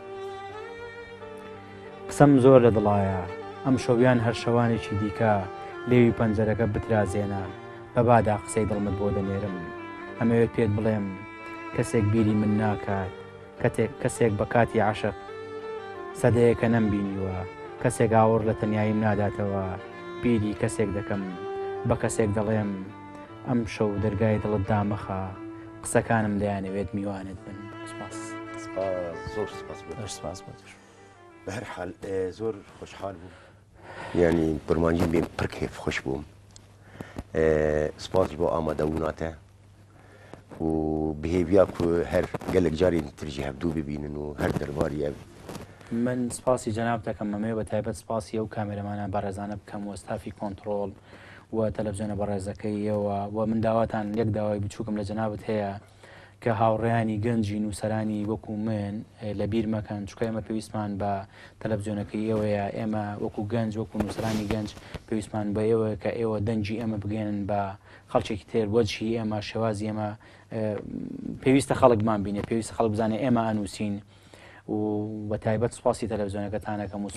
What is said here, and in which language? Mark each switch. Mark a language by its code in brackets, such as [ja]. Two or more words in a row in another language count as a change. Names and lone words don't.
[ckb] قسەم زۆر لە دڵایە ئەم شەویان هەر شەوانێکی دیکە لێوی پەنجەرەکە بترازێنە بەبادا قسەی دڵمت بۆ دەنێرم ئەمەوێت پێت بڵێم کەسێک بیری من ناکات کەسێک بە کاتی عاشق سەدەیەکە نەمبینیوە کەسێک ئاوڕ لە تەنیاییم ناداتەوە بیری کەسێک دەکەم بە کەسێک دەڵێم ئەم شەو دەرگای دڵت دامەخە قسەکانم دەیانەوێت میوانت بن سپاس زۆر سپاس [ku] بە هەر حال [ckb] زۆر خۆشحال [ku] بوو يعني برمانجی بێ پڕ کێف خۆش بووم سپاس بۆ ئامادەبووناتە و بهێویا کو هەر gelek carên tir jî hevdû bibînin û her derbarî ev [ckb] من سپاسی جەناب دەکەم ئەمەوێ بە تایبەت سپاسی ئەو کامێرەمانە بەڕێزانە بکەم و ستافی کۆنتڕۆڵ و تەلەڤیزیۆنە بەڕێزەکەیەوە و من داواتان یەک داوای بچووکم لە جەنابەت هەیە کە هاوڕێیانی گەنجی نووسەرانی وەکو من لە بیر مەکەن چکە ئێمە پێویستمان بە تەلەڤیزیۆنەکەی ئێوەیە ئێمە وەکو گەنج وەکو نووسەرانی گەنج پێویستمان بە ئێوە کە ئێوە دەنجی ئێمە بگەێنن بە خەڵکێکی تر وەجهی ئێمە شێوازی ئێمە پێویستە خەڵکمان بینێ پێویستە خەڵک بزانێ ئێمە ئەنووسین و بە تایبەت سوپاسی تەلەڤیزیۆنەکەتانەکەم و